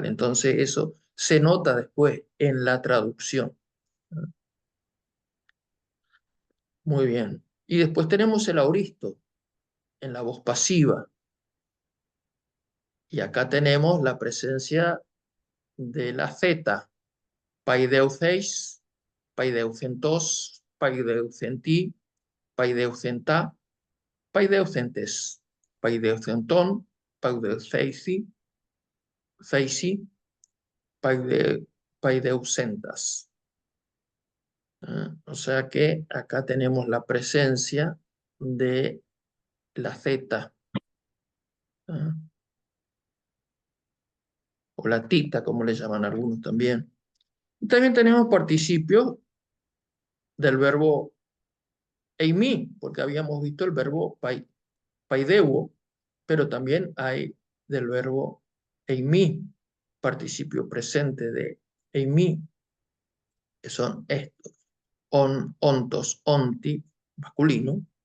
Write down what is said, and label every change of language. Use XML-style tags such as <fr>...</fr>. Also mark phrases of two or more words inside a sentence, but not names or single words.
<es>Entonces eso se nota después en la traducción. Muy bien. Y después tenemos el auristo en la voz pasiva. Y acá tenemos la presencia de la zeta,</es> <el>παιδευθείς, παιδευθέντος, παιδευθέντι, παιδευθέντα, παιδευθέντες, παιδευθέντων, παιδευθεῖσι, θεῖσι, παιδευθέντας.</el> <es>O sea que acá tenemos la presencia de la zeta, ¿ah? O la tita, como le llaman algunos también. Y también tenemos participios del verbo eimi, porque habíamos visto el verbo paideuo, pero también hay del verbo eimi, participio presente de eimi, que son estos,</es> <el>ὄντος, ὄντι,</el> <es>masculino,</es>